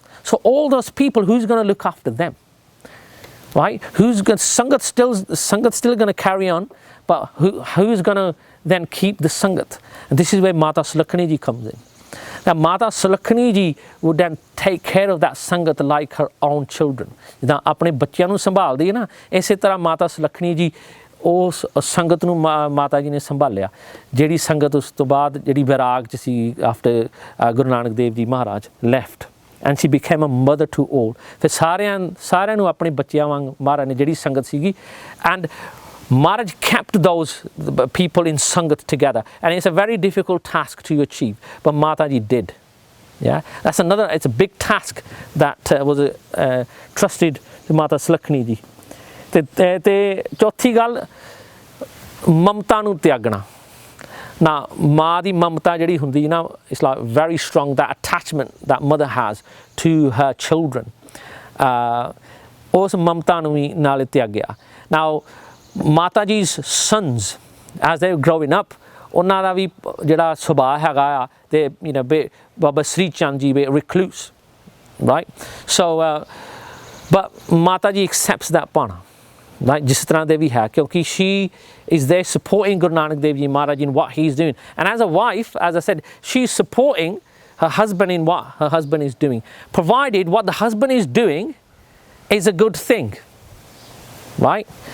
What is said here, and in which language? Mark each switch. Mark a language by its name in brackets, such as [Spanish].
[English] So all those people, who's going to look after them, right? Sangat still going to carry on, but who's going to then keep the sangat? And this is where Mata Sulakhani Ji comes in. Now Mata Sulakhani Ji would then take care of that sangat like her own children. [Punjabi] ਜਿੱਦਾਂ ਆਪਣੇ ਬੱਚਿਆਂ ਨੂੰ ਸੰਭਾਲਦੀ ਹੈ ਨਾ, ਇਸੇ ਤਰ੍ਹਾਂ Mata Sulakhani Ji ਉਸ ਸੰਗਤ ਨੂੰ ਮਾਤਾ ਜੀ ਨੇ ਸੰਭਾਲਿਆ, ਜਿਹੜੀ ਸੰਗਤ ਉਸ ਤੋਂ ਬਾਅਦ ਜਿਹੜੀ ਵਿਰਾਗ ਚ ਸੀ [English] After Guru Nanak Dev ji Maharaj left, and she became a mother to all. [Punjabi] ਫਿਰ ਸਾਰਿਆਂ ਨੂੰ ਆਪਣੇ ਬੱਚਿਆਂ ਵਾਂਗ ਮਹਾਰਾਜ ਨੇ ਜਿਹੜੀ ਸੰਗਤ ਸੀਗੀ, [English] And Maharaj kept those people in sangat together, and it's a very difficult task to achieve, but Mataji did. Yeah, it's a big task that was trusted to Mata Sulakhani Ji. [Punjabi] ਤੇ ਚੌਥੀ ਗੱਲ, ਮਮਤਾ ਨੂੰ ਤਿਆਗਣਾ. [English] Now, [Punjabi] ਮਾਂ ਦੀ ਮਮਤਾ ਜਿਹੜੀ ਹੁੰਦੀ ਨਾ, [English] it's like very strong, that attachment that mother has to her children. [Punjabi] ਉਸ ਮਮਤਾ ਨੂੰ ਵੀ ਨਾਲ ਤਿਆਗਿਆ. Now, ਮਾਤਾ [English] ji's sons, as they were growing up, [Punjabi] ਉਹਨਾਂ ਦਾ ਵੀ ਜਿਹੜਾ ਸੁਭਾਅ ਹੈਗਾ ਆ, ਤੇ ਬਾਬਾ ਸ੍ਰੀ ਚੰਦ ਜੀ ਵੀ recluse, right? [English] So, but Mata ji accepts that bana. Right, [Punjabi] ਜਿਸ ਤਰ੍ਹਾਂ ਦੇ ਵੀ ਹੈ, ਕਿਉਂਕਿ [English] she is there supporting Guru Nanak Dev Ji Maharaj in what he's doing, and as a wife, as I said, she's supporting her husband in what her husband is doing, provided what the husband is doing is a good thing, right?